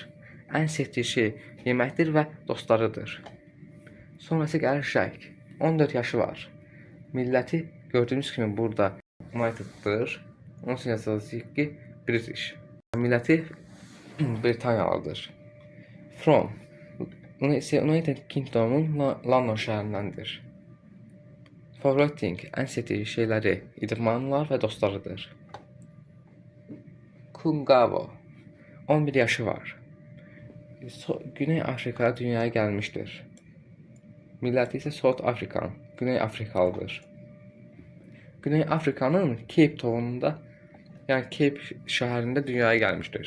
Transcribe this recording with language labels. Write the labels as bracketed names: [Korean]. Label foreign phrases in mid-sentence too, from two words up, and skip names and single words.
[Azerbaijani] Ən sevdiyi şey yeməkdir və dostlarıdır. Sonrası gəlir Jack, 14 yaşı var. Milləti gördüyünüz kimi burada United'dır. Onun üçün yazılacaq ki British. Milləti Britaniyalıdır. From, United Kingdom'un London şəhərindəndir. [English] Favorite thing, [Azerbaijani] ən sevdiyi şeyləri idmanlar və dostlarıdır. Kungavo, 11 yaşı var. Güney Afrikada dünyaya gəlmişdir. Milləti isə [English] South African, [Azerbaijani] Güney Afrikalıdır. Güney Afrikanın Cape Town'unda, yəni Cape şəhərində dünyaya gəlmişdir.